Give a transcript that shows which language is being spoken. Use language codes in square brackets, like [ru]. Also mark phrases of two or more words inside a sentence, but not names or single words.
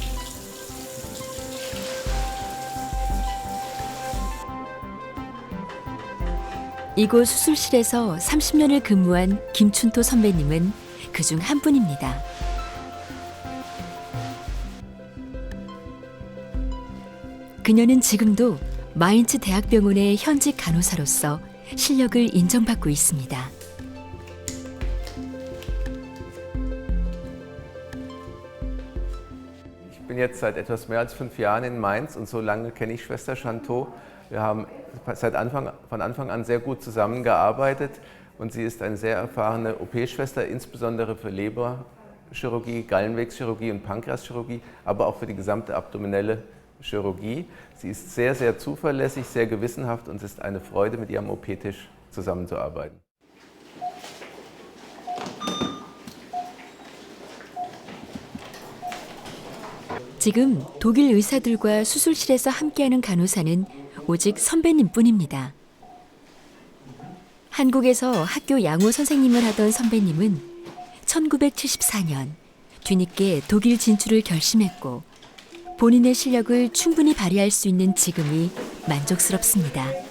[ko] 이곳 수술실에서 30년을 근무한 김춘토 선배님은 그중 한 분입니다. 그녀는 지금도 마인츠 대학병원의 현직 간호사로서 실력을 인정받고 있습니다. [de] Ich bin jetzt seit etwas mehr als 5 Jahren in Mainz und so lange kenne ich Schwester Chantot. Wir haben von Anfang an sehr gut zusammengearbeitet und sie ist eine sehr erfahrene OP-Schwester, insbesondere für Leberchirurgie, Gallenwegschirurgie und Pankreaschirurgie, aber auch für die gesamte abdominelle Chirurgie. Sie ist sehr, sehr zuverlässig, sehr gewissenhaft und es ist eine Freude, mit ihr am OP-Tisch zusammenzuarbeiten. [ko] 지금 독일 의사들과 수술실에서 함께하는 간호사는 오직 선배님뿐입니다. 한국에서 학교 양호 선생님을 하던 선배님은 1974년 뒤늦게 독일 진출을 결심했고 본인의 실력을 충분히 발휘할 수 있는 지금이 만족스럽습니다.